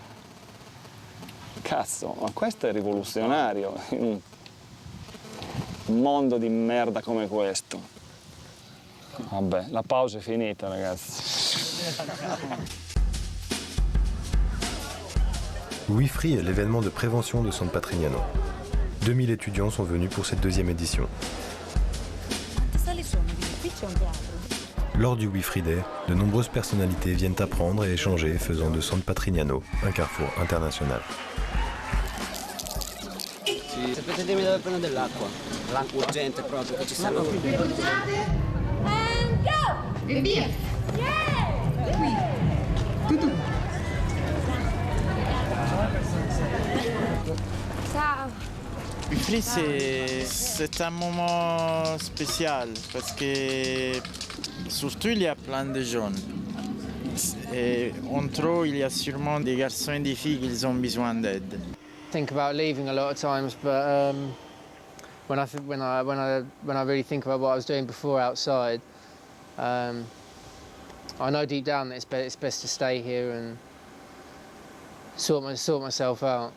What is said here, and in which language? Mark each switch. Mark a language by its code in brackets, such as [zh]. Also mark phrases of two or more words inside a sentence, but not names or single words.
[it] Cazzo, ma questo è rivoluzionario in un mondo di merda come questo. Vabbè, la pausa è finita, ragazzi. [fr] WeFree est l'événement de prévention de San Patrignano. 2000 étudiants sont venus pour cette deuxième édition. Lors du WeFree Day, de nombreuses personnalités viennent apprendre et échanger, faisant de San Patrignano un carrefour international. [it] Sapete dirmi dove prendo dell'acqua? L'acqua urgente proprio che ci serve. [en] And go! [it] E via! Qui! Tutto! Ciao! [fr] WeFree, c'est un moment spécial parce que surtout il y a plein de jeunes. Et entre eux, il y a sûrement des garçons et des filles qui ont besoin d'aide. [en] Think about leaving a lot of times, but when I really think about what I was doing before outside, I know deep down that it's best to stay here and sort myself out.